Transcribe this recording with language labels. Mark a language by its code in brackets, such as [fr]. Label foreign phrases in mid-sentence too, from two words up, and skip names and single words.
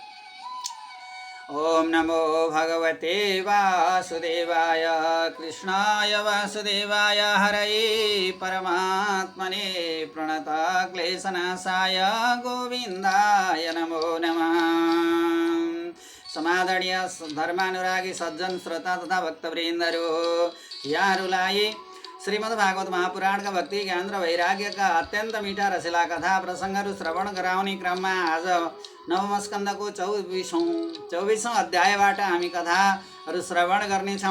[sa] ओम नमो भगवते वासुदेवाय कृष्णाय वासुदेवाय हरये परमात्मने प्रणतक्लेशनाशाय गोविन्दाय नमो नमः। [ne] समादरणीय धर्मानुरागी सज्जन श्रोता तथा भक्तवृन्दहरू, यहाँहरूलाई श्रीमद् भागवत महापुराणका भक्ति ज्ञान र वैराग्यका अत्यन्त मिठा रसिला कथा प्रसङ्गहरू श्रवण गराउने क्रममा आज नवम स्कन्धको 24औं अध्यायबाट हामी कथाहरू श्रवण गर्नेछौँ।